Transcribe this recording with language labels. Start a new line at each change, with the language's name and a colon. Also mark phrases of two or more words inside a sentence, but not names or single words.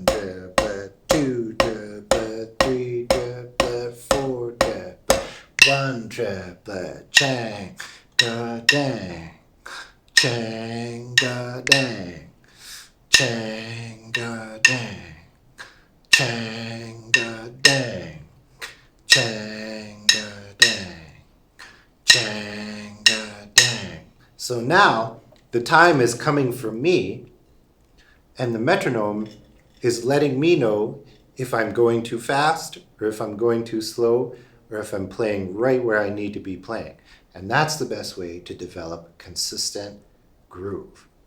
English: triplet, 2 triplet, 3 triplet, 4 triplet, 1 triplet, chang, da dang, chang, da dang, chang, da dang, chang, da dang, chang, da dang, chang, da dang. So now the time is coming from me, and the metronome is letting me know if I'm going too fast, or if I'm going too slow, or if I'm playing right where I need to be playing. And that's the best way to develop a consistent groove.